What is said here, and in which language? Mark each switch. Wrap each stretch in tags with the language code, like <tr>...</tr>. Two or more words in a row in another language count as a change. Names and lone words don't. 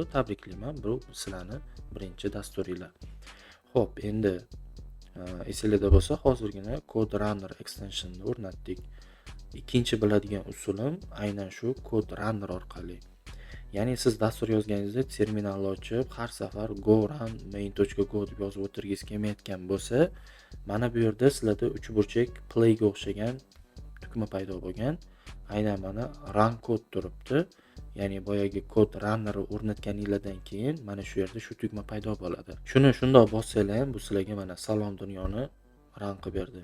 <uz>Tabriklayman, bu sizlarni birinchi dasturinglar. Xo'p, endi esingizda bo'lsa, hozirgina Code Runner extensionini o'rnatdik. Ikkinchi biladigan usulim aynan shu Code Runner orqali. Ya'ni siz dastur yozganingizda terminalni ochib, har safar go run main.go deb yozib o'tirgingiz kelmayotgan bo'lsa, mana bu yerda sizlarda uchburchak play ga o'xshagan tugma paydo bo'lgan. Aynan mana</uz> <en>run code</en> <uz>turibdi. Ya'ni boyagi Code Runnerni o'rnatganingizdan keyin mana shu yerda shu tugma paydo bo'ladi. Shuni shundoq bossanglar ham bu sizlarga mana salom dunyoni run qilib berdi.</uz>